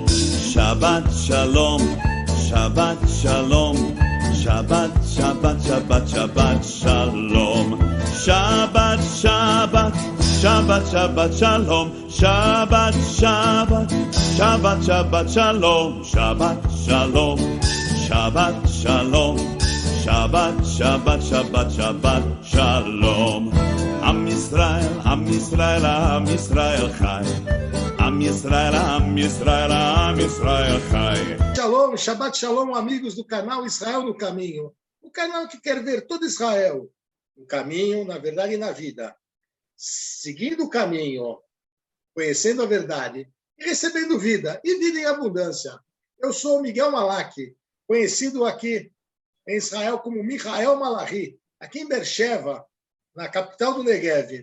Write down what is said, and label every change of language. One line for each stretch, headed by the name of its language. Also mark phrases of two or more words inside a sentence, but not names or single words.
Hebrew: שבת שלום, שבת שלום, שבת, שבת, שבת, שבת שלום, שבת, שבת, שבת, שבת שלום, שבת, שבת, שבת, שבת שלום, שבת שלום, שבת שלום, שבת, שבת, שבת, שבת שלום. עם ישראל, עם ישראל, עם ישראל חי. עם ישראל, עם ישראל, עם ישראל חי. שלום, שבת שלום,
Portuguese: amigos do canal Israel no Caminho. O canal que quer ver todo Israel no caminho, na verdade e na vida. Seguindo o caminho, conhecendo a verdade e recebendo vida, e vida em abundância. Eu sou Miguel Malak, conhecido aqui em Israel como Michael Malachi, aqui em Beersheba, na capital do Negev.